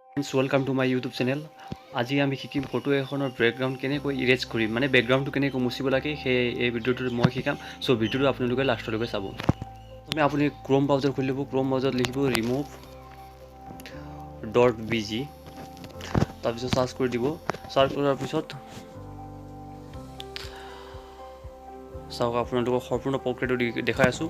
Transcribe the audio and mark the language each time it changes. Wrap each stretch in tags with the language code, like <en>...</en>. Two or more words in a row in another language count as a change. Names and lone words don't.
<en>Welcome to my YouTube channel.</en> <as>আজি আমি শিকিম ফটো এখনৰ বেকগ্ৰাউণ্ড কেনেকৈ ইৰেজ কৰিম মানে বেকগ্ৰাউণ্ডটো কেনেকৈ মুছিব লাগে সেই এই ভিডিওটো মই শিকাম। সো ভিডিওটো আপোনালোকে লাষ্টলৈকে চাব। প্ৰথমে আপুনি ক্ৰোম ব্ৰাউজাৰ খুলিব, ক্ৰোম ব্ৰাউজাৰত লিখিব remove.bg, তাৰপিছত সাৰ্চ কৰি দিব। সাৰ্চ কৰাৰ পিছত চাওক আপোনালোকক সম্পূৰ্ণ প্ৰক্ৰিয়াটো দেখাই আছো।</as>